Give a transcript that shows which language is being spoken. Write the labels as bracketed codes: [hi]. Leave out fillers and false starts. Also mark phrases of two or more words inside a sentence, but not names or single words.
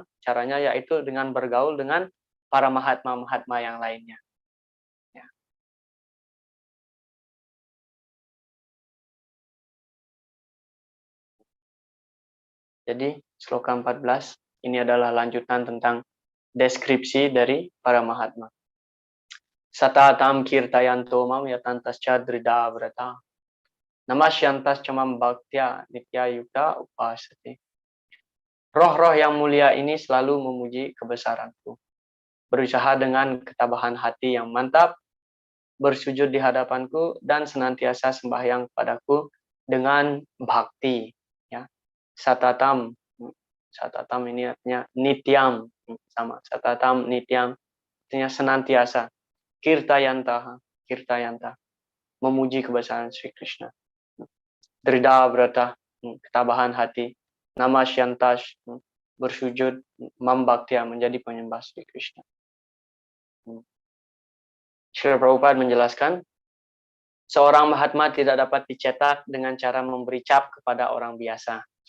[id] Caranya yaitu dengan bergaul dengan para Mahatma-Mahatma yang lainnya. Ya. Jadi sloka 14 ini adalah lanjutan tentang deskripsi dari para Mahatma. [sa] Satatam kirtayanto mam yatantascha drida vrata. Namasyantas camam bhaktya nitya yukta upasati. [id] Roh-roh yang mulia ini selalu memuji kebesaranku. Berusaha dengan ketabahan hati yang mantap, bersujud di hadapanku, dan senantiasa sembahyang padaku dengan bhakti. Ya. Satatam ini artinya nityam, sama. [sa] Satatam nityam [id] artinya senantiasa. Kirtayanta, memuji kebesaran Sri Krishna. [sa] Drida brata, [id] ketabahan hati. Namasyantas, bersujud. Mambaktia, menjadi penyembah Sri Krishna. Srila Prabhupada menjelaskan, seorang Mahatma tidak dapat dicetak dengan cara memberi cap kepada orang biasa.